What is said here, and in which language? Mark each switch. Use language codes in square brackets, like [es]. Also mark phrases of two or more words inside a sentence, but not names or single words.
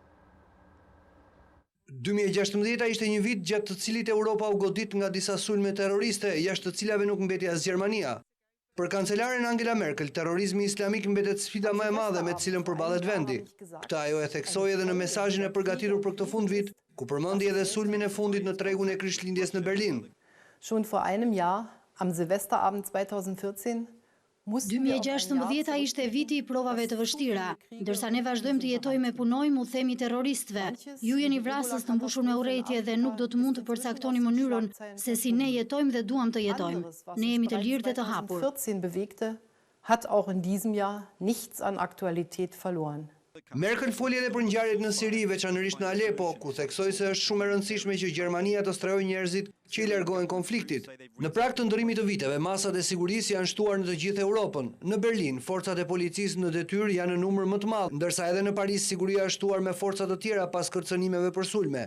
[sq] 2016 ishte një vit gjatë të cilit Europa u godit nga disa sulme terroriste, jashtë të cilave nuk mbeti as Gjermania. Për kancelaren Angela Merkel, terrorizmi islamik mbetet sfida më e madhe me të cilën përballet vendi. Këtë ajo e theksoi edhe në mesazhin e përgatitur për këtë fundvit, ku përmendi edhe sulmin e fundit në tregun e Krishtlindjes në Berlin. [de] Schon vor einem Jahr, am Silvesterabend 2014, [sq] 2016 ishte viti i provave të vështira, ndërsa ne vazhdojmë të jetojmë e punojmë u themi terroristëve. Ju jeni vrasës të mbushur me urrejtje dhe nuk do të mund të përcaktoni mënyrën se si ne jetojmë dhe duam të jetojmë. Ne jemi të lirë dhe të hapur. [de] 2014 bewegte, hat auch in diesem Jahr nichts an Aktualität verloren. [sq] Merkel foli edhe për ngjarjet në Siri, veçanërisht në Aleppo, ku theksoi se është shumë e rëndësishme që Gjermania të strehojë njerëzit që i largohen konfliktit. Në prag të ndërrimit të viteve, masat e sigurisë janë shtuar në të gjithë Europën. Në Berlin, forcat e policisë në detyrë janë në numër më të madh, ndërsa edhe në Paris siguria është shtuar me forca të tjera pas kërcënimeve për sulme.